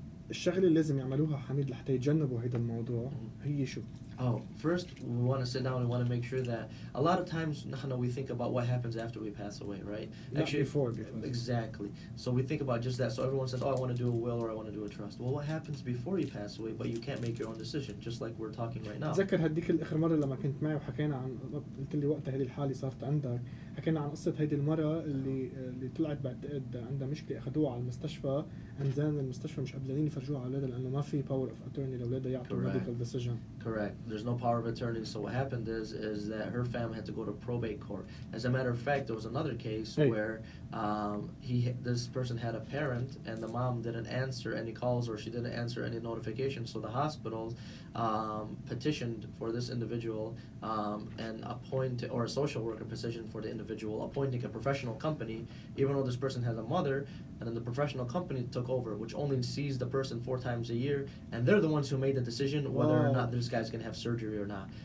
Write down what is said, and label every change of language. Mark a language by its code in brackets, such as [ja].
[ar] الشغله اللي لازم يعملوها حميد لحتى يتجنبوا هذا الموضوع هي شو؟ [en] Oh, first we want to sit down and want to make sure that a lot of times we think about what happens after we pass away, right? Not before. Exactly. So we think about just that. So everyone says, oh, I want to do a will or I want to do a trust. Well, what happens before you pass away, but you can't make your own decision, just like we're talking right now. [ar] تذكر هديك الآخر مرة لما كنت معي وحكينا عن، قلت لي وقتها هذه الحالة صارت عندك، حكينا عن قصة هذه المرة اللي طلعت بعتقد عندها مشكلة، أخذوها على المستشفى، أنزان المستشفى مش قبلانين يفرجوها على أولادها لأنه ما في power of attorney لأولادها يعطوا medical decision. [en] Correct. There's no power of attorney. So what happened is that her family had to go to probate court. As a matter of fact, there was another case where this person had a parent and the mom didn't answer any calls or she didn't answer any notifications. So the hospitals petitioned for this individual and appointed, or a social worker petitioned for the individual, appointing a professional company, even though this person has a mother, and then the professional company took over, which only sees the person 4 times a year, and they're the ones who made the decision whether or not this guy's gonna have surgery or not.